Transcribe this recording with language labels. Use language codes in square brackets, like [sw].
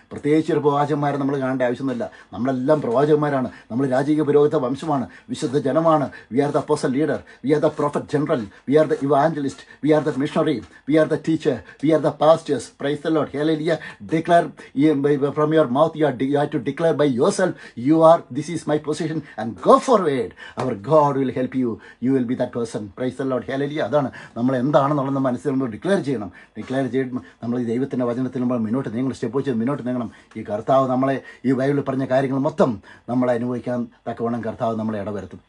[ml] പ്രത്യേകിച്ച് ഒരു പ്രവാചകന്മാരെ നമ്മൾ കാണേണ്ട ആവശ്യമൊന്നുമില്ല. നമ്മളെല്ലാം പ്രവാചകന്മാരാണ്. നമ്മൾ രാജകീയ പുരോഹിത വംശമാണ്, വിശുദ്ധ ജനമാണ്. [en] We are the apostle leader, we are the prophet general, we are the evangelist, we are the missionary, we are the teacher, we are the pastors, praise the Lord, hallelujah. Declare from your mouth, you have to declare by yourself, this is my position, and go forward. Our God will help you. You will be that person. Praise the Lord, hallelujah. [ml] അതാണ് നമ്മൾ എന്താണെന്നുള്ളത് മനസ്സിൽ നമ്മൾ declare ചെയ്യണം. നമ്മൾ ഈ ദൈവത്തിൻ്റെ വചനത്തിൽ നമ്മൾ മുന്നോട്ട് നീങ്ങണം, സ്റ്റെപ്പ് വെച്ച് മുന്നോട്ട് നീങ്ങണം. ഈ കർത്താവ് നമ്മളെ ഈ ബൈബിളിൽ പറഞ്ഞ കാര്യങ്ങൾ മൊത്തം നമ്മളെ അനുഭവിക്കാൻ തക്കവണ്ണം കർത്താവ് നമ്മളെ ഇടവരുത്തും.